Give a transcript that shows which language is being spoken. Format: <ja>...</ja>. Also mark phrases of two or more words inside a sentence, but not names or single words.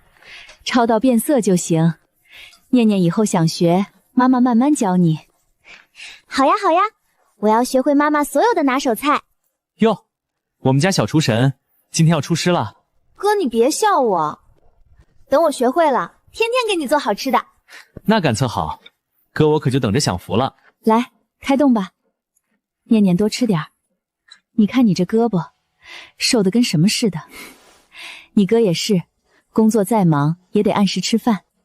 <zh>焯到變色就行。念念以後想學，媽媽慢慢教你。好呀好呀，我要學會媽媽所有的拿手菜。喲，我們家小廚神今天要出師了。哥，你別笑我，等我學會了，天天給你做好吃的。那感測好，哥我可就等着享福了。來，開動吧，念念多吃點兒。你看你這胳膊，瘦得跟什麼似的。你哥也是，工作再忙也得按時吃飯。</zh>